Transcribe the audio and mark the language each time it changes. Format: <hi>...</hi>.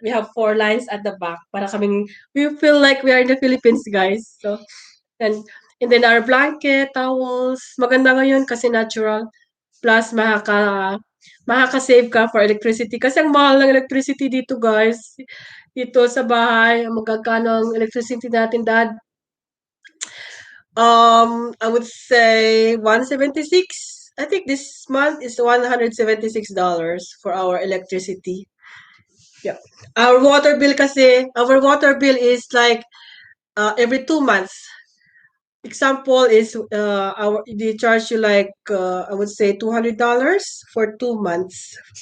<en>We have 4 lines at the back</en> <tl>para kaming,</tl> <en>we feel like we are in the Philippines, guys. So, and, and then our blanket, towels,</en> <tl>maganda ngayon kasi</tl> <en>natural. Plus,</en> <tl>makaka-save ka</tl> <en>for electricity.</en> <tl>Kasi ang mahal ng electricity dito, guys. Dito sa bahay, magkano ang electricity natin, Dad?</tl> <en>I would say 176. I think this month is $176 for our electricity. Yeah. Our water bill is like every 2 months. Example is they charge you like I would say $200 for 2 months.</en>